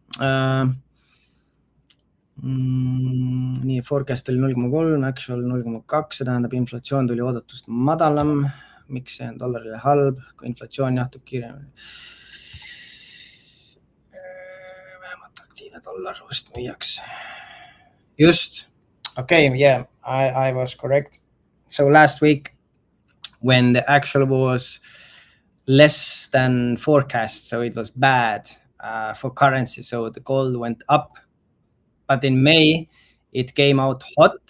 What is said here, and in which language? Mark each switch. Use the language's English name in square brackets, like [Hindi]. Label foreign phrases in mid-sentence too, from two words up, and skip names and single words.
[Estonian] Nii, forecast oli 0,3, actual 0,2, see tähendab, inflatsioon tuli oodatust madalam. Miks see on dollarile halb, kui inflatsioon jahtub kiiremini? Vähemalt aktiivne dollar vast müüakse. [English] Just. Okay, yeah, I was correct. So last week, when the actual was less than forecast, so it was bad for currency, so the gold went up. But in May, it came out hot.